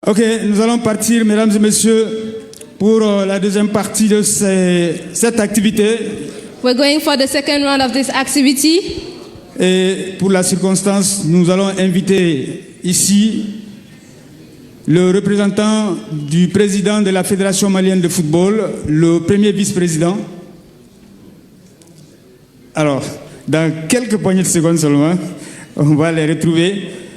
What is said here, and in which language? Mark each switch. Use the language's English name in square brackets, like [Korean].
[French] Ok, nous allons partir, mesdames et messieurs, pour la deuxième partie de cette activité. [English] We're going for the second round of this activity. [French] Et pour la circonstance, nous allons inviter ici le représentant du président de la Fédération malienne de football, le premier vice-président. Alors, dans quelques poignées de secondes seulement, on va les retrouver.